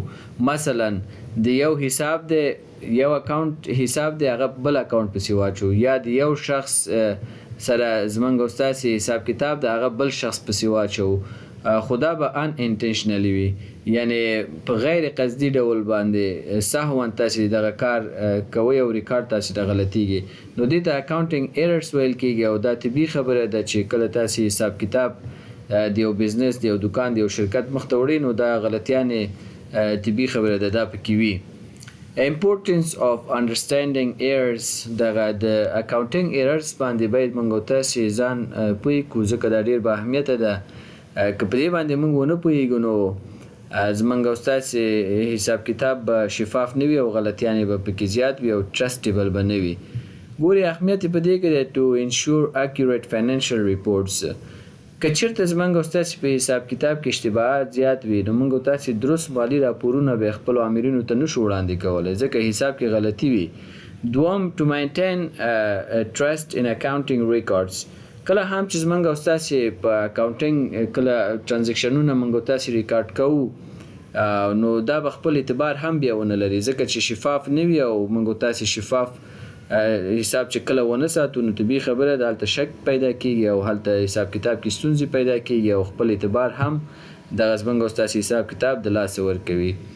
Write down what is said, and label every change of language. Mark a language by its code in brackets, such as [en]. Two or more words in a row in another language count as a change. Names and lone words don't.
[ps] مثلا د یو حساب دی، یو اکاونټ حساب دی، هغه بل اکاونټ پسې واچو، یا د یو شخص سره زموږ او ستاسې حساب کتاب د هغه بل شخص پسې واچو، خو دا به ان انټنشنلی وي، یعنی په غیر قصدي ډول باندې سهوا تاسې دغه کار کوئ او ریکارډ تاسې ته غلطیږي، نو دې ته [en] accounting errors [ps] ویل کېږي. او دا طبیعي خبره ده چې کله تاسې حساب کتاب د یو بزنس، د یو دکان، د یو شرکت مخ ته وړئ نو دا غلطیانې طبیعي خبره ده دا پکې وي. [en] Importance of understanding errors. [ps] دغه د [en] accounting errors [ps] باندې باید موږ او تاسې ځان پوه کړو، ځکه دا ډېر با اهمیته ده. که په دې باندې موږ ونه پوهېږو نو زموږ او ستاسې حساب کتاب به شفاف نه وي او غلطیانې به پکې زیات وي او ټرسټیبل به نه وي. ګورې اهمیت یې په دې کې دی [en] to ensure accurate financial reports. [ps] که چېرته زموږ او ستاسې په حساب کتاب کې اشتباهات زیات وي نو موږ او تاسې درست مالي راپورونه به خپلو آمرینو ته نشو وړاندې کولی، ځکه حساب کې غلطي وي. [en] دوم to maintain trust in accounting records. [ps] کله هم چې زموږ او ستاسې په اکاونټینګ کله ترانزیکشنونه موږ او تاسې ریکارډ کوو نو دا به خپل اعتبار هم بیا ونه لري، ځکه چې شفاف نه وي او موږ او تاسې شفاف حساب چې کله ونه ساتو نو طبیعي خبره ده هلته شک پیدا کېږي او هلته حساب کتاب کې ستونزې پیدا کېږي او خپل اعتبار هم دغه زموږ او ستاسې حساب کتاب د لاسه ورکوي.